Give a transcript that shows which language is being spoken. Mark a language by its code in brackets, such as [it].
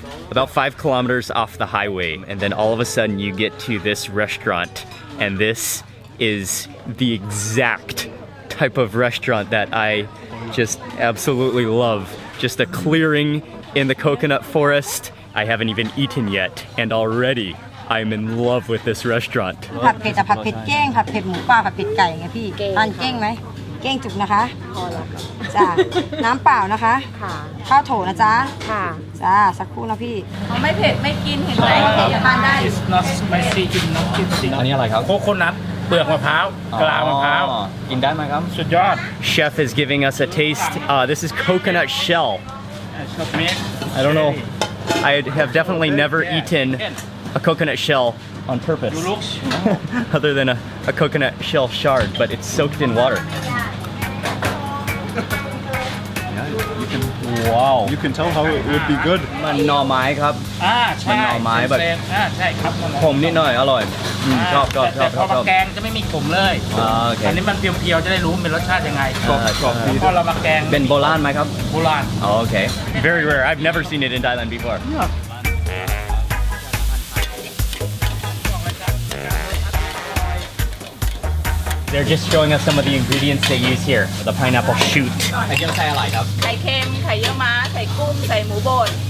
[en] About 5 kilometers off the highway, and then all of a sudden you get to this restaurant, and this is the exact type of restaurant that I just absolutely love. Just a clearing in the coconut forest. I haven't even eaten yet, and already I'm in love with this restaurant. [th] ผัดเผ็ดผัดเผ็ดเก้งผัดเผ็ดหมูป่าผัดเผ็ดไก่ไงพี่ทานเก้งไหมเก้งจุกนะคะพอแล้วจ้าน้ำเปล่านะคะค่ะข้าวโถนะจ๊ะค่ะจ้าสักครู่นะพี่ไม่เผ็ดไม่กินเห็นไหมทานได้ [en] It's not spicy [th] กินน้ำจิ้มซี อันนี้อะไรครับ โคโคนัทเปลือกมะพร้าวกะลามะพร้าว กินได้ไหมครับ สุดยอด [en] Chef is giving us a taste. This is coconut shell. I don't know. I have definitely never eaten a coconut shell on purpose, other than a coconut shell shard, but it's soaked in water. Wow. You can tell how it would be good. [th] มันหน่อไม้ครับ ใช่ มันหน่อไม้แบบ ใช่ครับ ขมนิดหน่อยอร่อยชอบ แต่พอมาแกงจะไม่มีขมเลยอันนี้มันเปรี้ยวๆจะได้รู้เป็นรสชาติยังไงพอเรามาแกง เป็นโบราณไหมครับ โบราณ [en] Okay. Very rare. I've never seen it in Thailand before. They're just showing us some of the ingredients they use here. The pineapple shoot. [th] ไข่เจียวใส่อะไรครับ ไข่เค็ม ไข่เยี่ยวม้า ไข่กุ้ง ใส่หมูบด